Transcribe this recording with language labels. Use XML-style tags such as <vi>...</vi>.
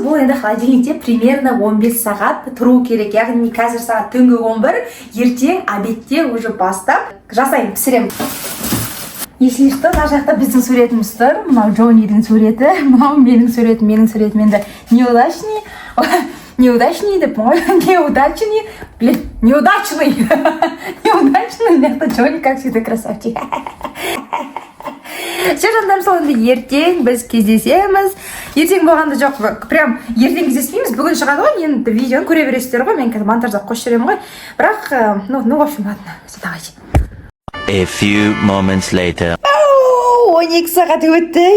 <kk>Бұл енді холодильникте примерно 15 сағат тұру керек. Яғни қазір сағат түнгі 11, ертең обедте уже бастап жасайын, пісірем. Если что, мына жақта біздің суретіміз тұр. Мынау Джонидің суреті, мынау менің суретім. Енді неудачный. неудачный деппін ғой.</kk> <ru>Неудачный, блин, неудачный. Неудачный, это Джонни, как всегда, красавчик.</ru> <kk>Все жандарым, сол енді ертең біз кездесеміз. Ертең болғанда жоқ, прям ертең кездеспейміз. Бүгін шығады ғой, енді видеоны көре бересіздер ғой. Мен қазір монтажда қосып жүремін ғой. Бірақ,</kk> <ru>ну, в общем, ладно. Давайте.</ru> <en>A few moments later.</en> <kk>12 сағат өтті.</kk>